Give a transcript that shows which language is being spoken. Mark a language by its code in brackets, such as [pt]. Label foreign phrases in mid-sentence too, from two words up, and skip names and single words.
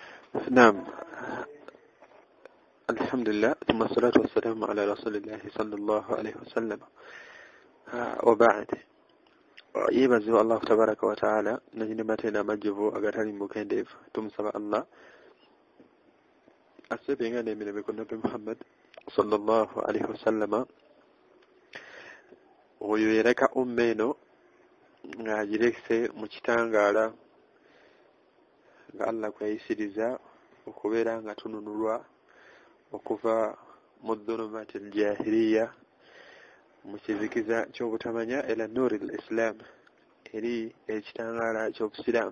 [ar] نعم. الحمد لله ثم الصلاة والسلام على رسول الله صلى الله عليه وسلم وبعد yebaziwa الله تبارك وتعالى [lg] nanyini matenda amajjuvu agatali mukendeevu tumusaba allah asebenga n'emirembe ku nabbi muhammad [ar] صلى الله عليه وسلم [lg] oyo yereka umma eno ng'agirekise mu kitangaala nga allah kweyisiriza okubeera nga tununulwa okuva mu [ar] ظلمات الجاهلية [lg] mu kizikiza ky'obutamanya [ar] إلى نور الإسلام [lg] eri ekitangaala ky'obusiraamu.